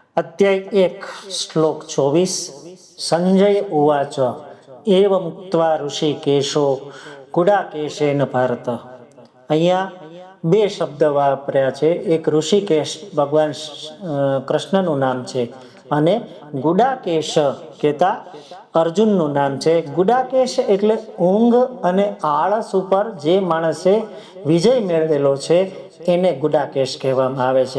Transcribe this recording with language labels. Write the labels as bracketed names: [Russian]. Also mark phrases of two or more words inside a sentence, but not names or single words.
[Sanskrit] अध्याय 1 श्लोक 24 संजय उवाच एवमुक्त्वा ऋषिकेशो गुडाकेशेन भारत। [Gujarati] અહીંયા બે શબ્દ વાપર્યા છે। એક ઋષિકેશ ભગવાન કૃષ્ણનું નામ છે અને ગુડાકેશ કહેતા અર્જુનનું નામ છે। ગુડાકેશ એટલે ઊંઘ અને આળસ ઉપર જે માણસે વિજય મેળવેલો છે એને ગુડાકેશ કહેવામાં આવે છે।